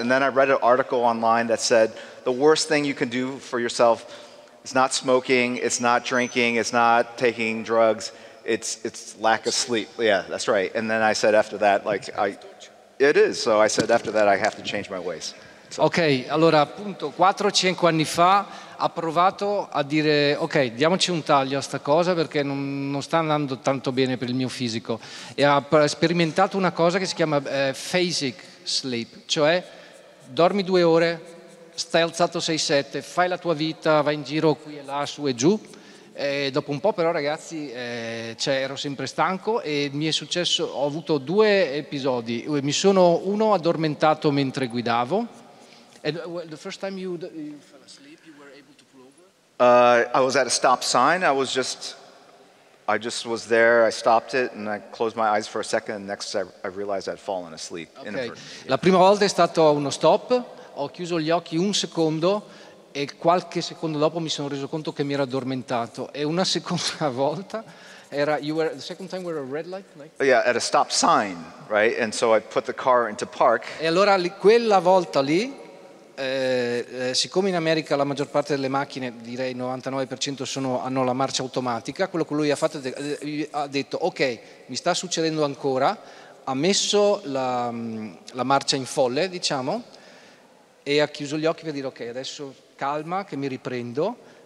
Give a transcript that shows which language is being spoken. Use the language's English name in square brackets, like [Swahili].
[English] And then I read an article online that said the worst thing you can do for yourself is not smoking, it's not drinking, it's not taking drugs, it's lack of sleep. Yeah, that's right. And then I said after that, it is. So I said after that I have to change my ways. So. [Italian] Ok, allora appunto 4-5 anni fa ha provato a dire ok, diamoci un taglio a sta cosa perché non sta andando tanto bene per il mio fisico, e ha sperimentato una cosa che si chiama phasic sleep, cioè dormi 2 ore, stai alzato 6-7, fai la tua vita, vai in giro qui e là, su e giù. E dopo un po' però ragazzi ero sempre stanco e mi è successo, ho avuto 2 episodi, mi sono uno addormentato mentre guidavo. [English] And the first time you fell asleep, you were able to pull over? I was at a stop sign. I just was there. I stopped it and I closed my eyes for a second. And next, I realized I'd fallen asleep. Okay. [Italian] La prima volta è stato a uno stop. Ho chiuso gli occhi un secondo e qualche secondo dopo mi sono reso conto che mi ero addormentato. E una seconda volta era [English] the second time we were a red light? Yeah, at a stop sign, right? And so I put the car into park. [Italian] E allora quella volta lì. Siccome in America la maggior parte delle macchine, direi il 99% hanno la marcia automatica, quello che lui ha fatto ha detto ok, mi sta succedendo ancora, ha messo la marcia in folle, diciamo, e ha chiuso gli occhi per dire ok, adesso calma che mi riprendo.